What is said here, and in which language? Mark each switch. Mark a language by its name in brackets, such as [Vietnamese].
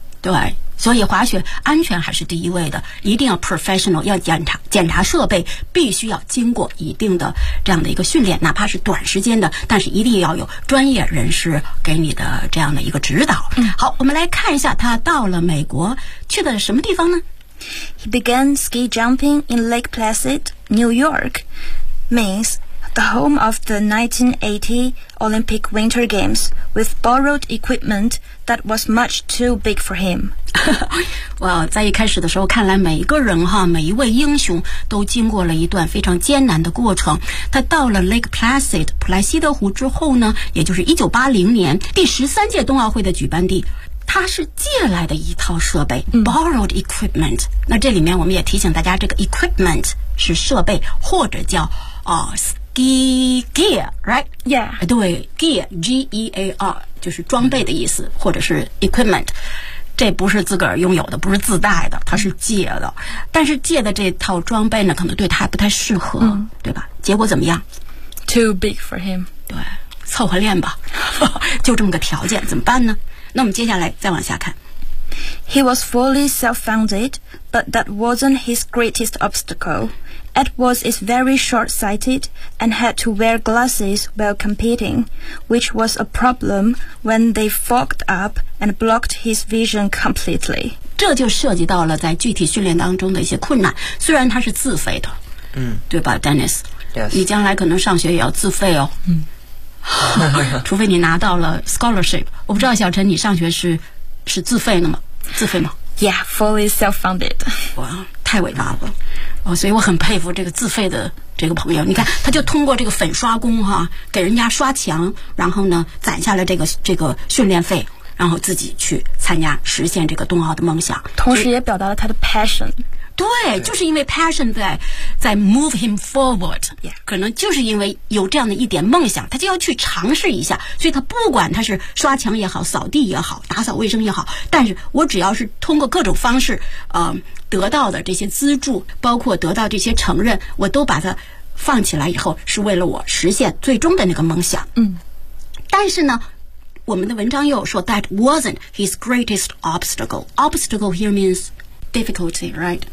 [Chinese] 对，所以滑雪安全还是第一位的，一定要 professional， 要检查设备，必须要经过一定的这样的一个训练，哪怕是短时间的，但是一定要有专业人士给你的这样的一个指导。好，我们来看一下他到了美国去的什么地方呢？ [English] He began ski jumping in Lake Placid, New York, Maine, the home of the 1980 Olympic Winter Games, with borrowed equipment that was much too big for him. [Chinese] 哇，在一开始的时候，看来每一个人哈，每一位英雄都经过了一段非常艰难的过程。他到了 Lake Placid 普莱西德湖之后呢，也就是1980年第13届冬奥会的举办地。他是借来的一套设备 [English] borrowed equipment。 [Chinese] 那这里面我们也提醒大家，这个 equipment 是设备或者叫 [English] ski gear， right？ Yeah， [Chinese] 对 ，gear G E A R 就是装备的意思，或者是 equipment。这不是自个儿拥有的，不是自带的，它是借的。但是借的这套装备呢，可能对他还不太适合，对吧？结果怎么样 [English] ？Too big for him。 [Chinese] 对，凑合练吧，就这么个条件，怎么办呢？那我们接下来再往下看。 [English] He was fully self-funded, but that wasn't his greatest obstacle. Edwards is very short-sighted and had to wear glasses while competing, which was a problem when they fogged up and blocked his vision completely. [Chinese] 这就涉及到了在具体训练当中的一些困难。虽然他是自费的，嗯，对吧 ，Dennis？ [English] Yes. [Chinese] 你将来可能上学也要自费哦。嗯。除非你拿到了 scholarship， 我不知道小陈你上学是自费的吗？自费吗 [English] ？Yeah, fully self-funded。 [Chinese] 哇，太伟大了！哦，所以我很佩服这个自费的这个朋友。你看，他就通过这个粉刷工哈、啊，给人家刷墙，然后呢攒下了这个训练费，然后自己去参加实现这个冬奥的梦想，同时也表达了他的 passion。对，就是因为 passion 在 [English] move him forward、 yeah. [Chinese] 可能就是因为有这样的一点梦想，他就要去尝试一下，所以他不管他是刷墙也好，扫地也好，打扫卫生也好，但是我只要是通过各种方式得到的这些资助，包括得到这些承认，我都把它放起来以后，是为了我实现最终的那个梦想。嗯，但是呢我们的文章又说 [English] that wasn't his greatest obstacle. Obstacle here meansDifficulty, right?